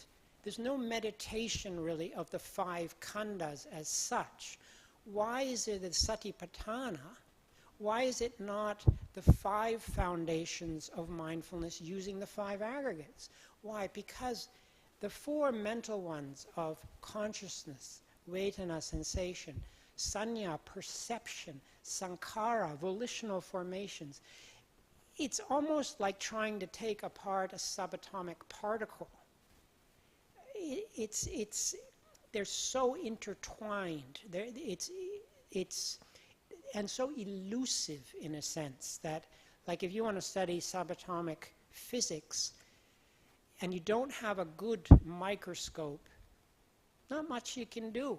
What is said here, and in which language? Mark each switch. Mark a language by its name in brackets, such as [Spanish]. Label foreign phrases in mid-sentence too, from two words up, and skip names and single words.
[English] There's no meditation, really, of the 5 khandhas as such. Why is it the Satipatthana? Why is it not the 5 foundations of mindfulness using the 5 aggregates? Why? Because the 4 mental ones of consciousness, vedana, sensation, sanya, perception, sankhara, volitional formations, it's almost like trying to take apart a subatomic particle. They're so intertwined. And so elusive in a sense that, like, if you want to study subatomic physics and you don't have a good microscope, not much you can do.